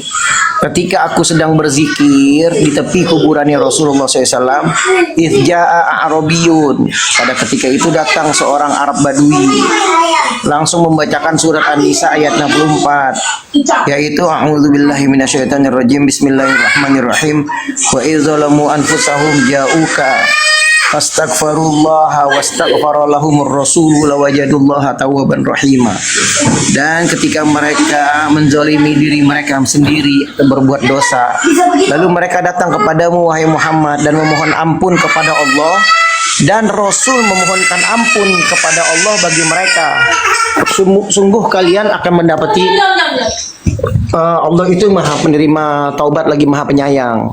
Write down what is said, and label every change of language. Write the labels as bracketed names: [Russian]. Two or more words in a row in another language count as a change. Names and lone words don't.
[Indonesian] Ketika aku sedang berzikir di tepi kuburannya Rasulullah SAW, [Arabic] إذ جاء أعرابي. [Indonesian] Pada ketika itu datang seorang Arab Badui, langsung membacakan surat An-Nisa ayat 64, yaitu [Arabic] أعوذ بالله من الشيطان الرجيم بسم الله الرحمن الرحيم, وإذ ظلموا أنفسهم جاءوك فاستغفروا الله واستغفر لهم الرسول لوجدوا الله توابا رحيما. [Indonesian] Dan ketika mereka menzalimi diri mereka sendiri atau berbuat dosa, lalu mereka datang kepadamu wahai Muhammad dan memohon ampun kepada Allah, dan Rasul memohonkan ampun kepada Allah bagi mereka, sungguh kalian akan mendapati Allah itu maha penerima taubat lagi maha penyayang.